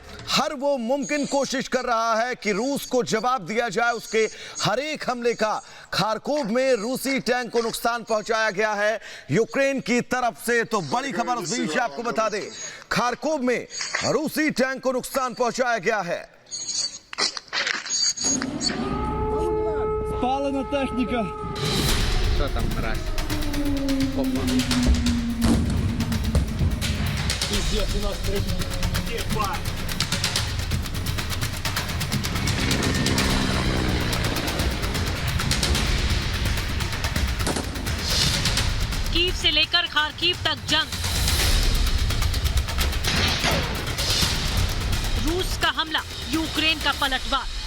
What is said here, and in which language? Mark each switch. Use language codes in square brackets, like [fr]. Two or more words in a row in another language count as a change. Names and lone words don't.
[hi] हर वो मुमकिन कोशिश कर रहा है कि रूस को जवाब दिया जाए उसके हर एक हमले का। खार्कोव में रूसी टैंक को नुकसान पहुंचाया गया है यूक्रेन की तरफ से। तो बड़ी खबर इस बीच आपको बता दें, खार्कोव में रूसी टैंक को नुकसान पहुंचाया गया है। [uk] Спалена техніка. Що там, мразь? Опа. [ru] Пиздец, у нас ебать. [hi] कीव से लेकर खार्किव तक जंग। रूस का हमला, यूक्रेन का पलटवार।